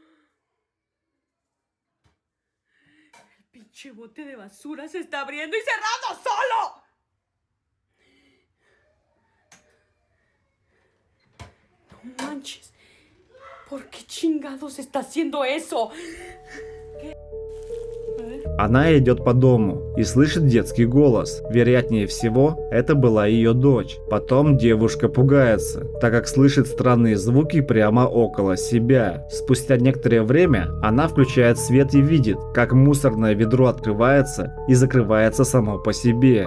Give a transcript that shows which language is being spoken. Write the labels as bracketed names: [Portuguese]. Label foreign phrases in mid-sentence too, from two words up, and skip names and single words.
[Spanish] El pinche bote de basura se está abriendo y cerrando solo. No manches. ¿Por qué chingados está haciendo eso? [Russian] Она идет по дому и слышит детский голос. Вероятнее всего, это была ее дочь. Потом девушка пугается, так как слышит странные звуки прямо около себя. Спустя некоторое время она включает свет и видит, как мусорное ведро открывается и закрывается само по себе.